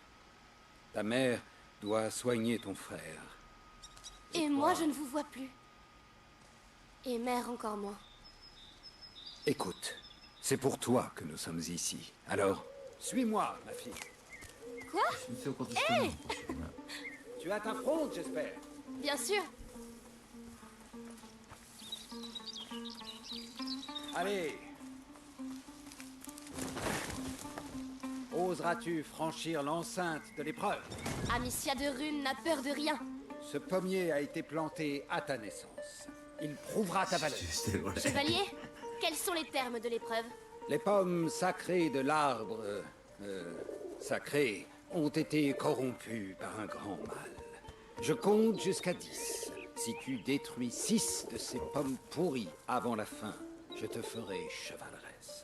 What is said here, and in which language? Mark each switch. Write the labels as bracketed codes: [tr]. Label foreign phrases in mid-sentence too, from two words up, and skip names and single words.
[fr] Ta mère doit soigner ton frère. Et moi, je ne vous vois plus. Et mère encore moins. Écoute, c'est pour toi que nous sommes ici. Alors, suis-moi, ma fille. Quoi? [ja] 一緒に生活してるのかしらね。 [fr] Tu as ta fronde, j'espère. Bien sûr. Allez. Oseras-tu franchir l'enceinte de l'épreuve? Amicia de rune n'a peur de rien. Ce pommier a été planté à ta naissance. Il prouvera ta valeur. [ja] してるこれ。 [fr] Chevalier, quels sont les termes de l'épreuve? Les pommes sacrées de l'arbre sacré ont été corrompues par un grand mal. Je compte jusqu'à 10. Si tu détruis 6 de ces pommes pourries avant la fin, je te ferai chevaleresse.